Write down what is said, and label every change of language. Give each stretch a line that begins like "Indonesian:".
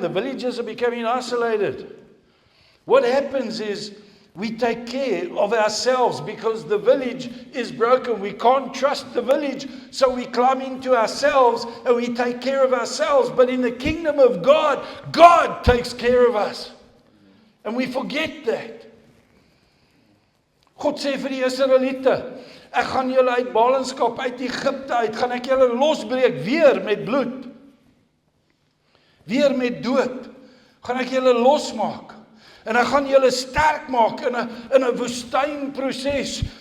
English: The villages are becoming isolated. What happens is we take care of ourselves because the village is broken. We can't trust the village, so we climb into ourselves and we take care of ourselves. But in the kingdom of God, God takes care of us. And we forget that.
Afrikaans: God sê vir die Israeliete, ek gaan julle uit ballingskap, uit Egipte uit, gaan ek julle losbreek weer met bloed. Weer met dood. Gaan ek julle losmaak. En ek gaan julle sterk maak in 'n woestynproses.